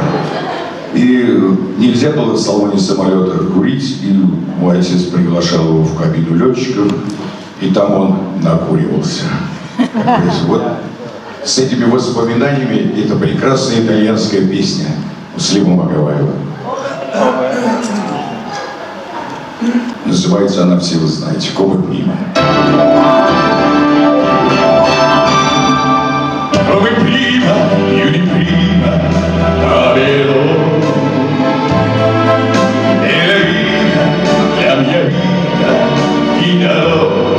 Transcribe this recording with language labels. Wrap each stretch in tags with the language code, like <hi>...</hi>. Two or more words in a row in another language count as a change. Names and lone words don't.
<ru>И нельзя было в салоне самолета курить, и мой отец приглашал его в кабину летчиков, и там он накуривался. То есть вот с этими воспоминаниями эта прекрасная итальянская песня Муслима Магомаева. Называется она, все вы знаете, «Come prima».</ru> <it>Come prima, più di prima, t'amerò. E la mia vita, ti darò.</it>